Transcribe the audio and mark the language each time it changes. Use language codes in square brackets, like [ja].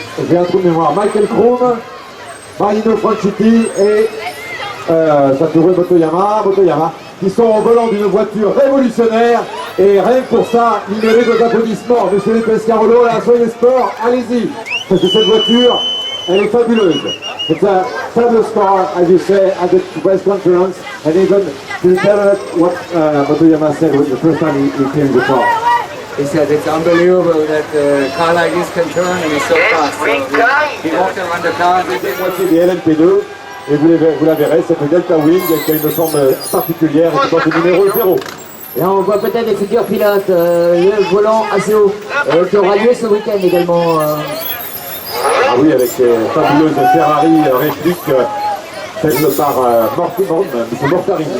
[fr] j'ai un trou de mémoire, Michael Kroom, Marino Franchitti et Satoru Motoyama, qui sont au volant d'une voiture révolutionnaire. Et rien que pour ça, il mérite vos applaudissements. Monsieur les Pescarolo, la Soyez Sport, allez-y. Parce que cette voiture, elle est fabuleuse. [en] It's a fabulous car, as you say, at the press conference. And even to tell us what Motoyama said the first time he came to the car. He said it's unbelievable that a car like this can turn and it's so fast. So he walked around the car. [fr] Moitié des LMP2. Et vous la verrez, c'est une Delta Wing qui a une forme particulière et qui porte le numéro 0. Là, on voit peut-être les futurs pilotes, le volant assez haut, qui aura lieu ce week-end également. Ah oui, avec ces fabuleuses Ferrari répliques faites par Mortarini.